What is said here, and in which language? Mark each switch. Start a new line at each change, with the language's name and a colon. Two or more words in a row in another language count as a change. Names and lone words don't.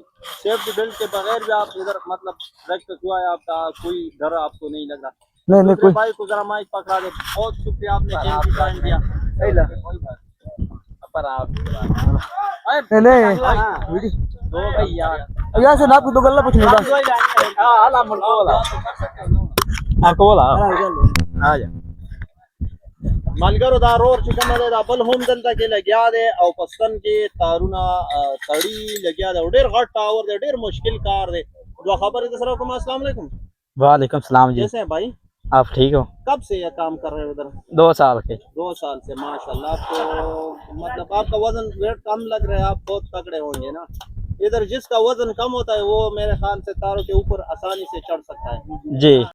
English: safety belt
Urdu: کے بغیر بھی آپ ادھر مطلب پریکٹس ہوا ہے آپ کا, کوئی ڈر آپ کو نہیں لگ رہا؟ نہیں نہیں کوئی بھائی کو ذرا مائک پکڑا دے. بہت شکریہ آپ نے قیمتی ٹائم دیا. نہیں دو بھائی یار یہاں سے آپ کو تو گلا پوچھنے
Pashto: ملګرو دا رور چې کومه دی دا بل هم دلته کې لګیا دی او په ستن کې تارونه تړي لګیا دی او ډېر غټ ټاور دی, ډېر مشکل کار دی. دوه خبرې در سره کوم.
Arabic: السلام علیکم. وعلیکم السلام.
Urdu: جی کیسے ہیں بھائی؟ آپ ٹھیک ہو؟ کب سے یہ کام کر رہے ہیں ادھر؟ 2 سال کے. 2 سال سے.
Arabic: ماشاء اللہ.
Urdu: آپ کو مطلب آپ کا وزن ویٹ کم لگ رہا ہے, آپ بہت تگڑے ہوں گے نا. ادھر جس کا وزن کم ہوتا ہے وہ میرے خیال سے تاروں کے اوپر آسانی سے چڑھ سکتا ہے. جی.